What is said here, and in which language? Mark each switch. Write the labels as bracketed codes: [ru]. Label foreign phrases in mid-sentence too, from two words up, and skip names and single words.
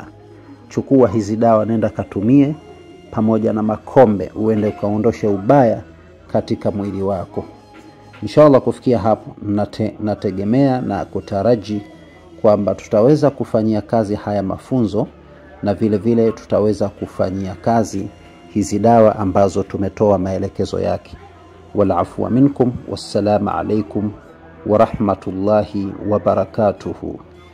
[sw] Chukua hizi dawa, nenda katumie pamoja na makombe, uende ukaondoshe ubaya katika mwili wako. Inshallah kufikia hapo nategemea na kutaraji kwamba tutaweza kufanyia kazi haya mafunzo, na vile vile tutaweza kufanyia kazi hizi dawa ambazo tumetoa maelekezo yake. [ar] والعفو منكم، والسلام عليكم ورحمة الله وبركاته.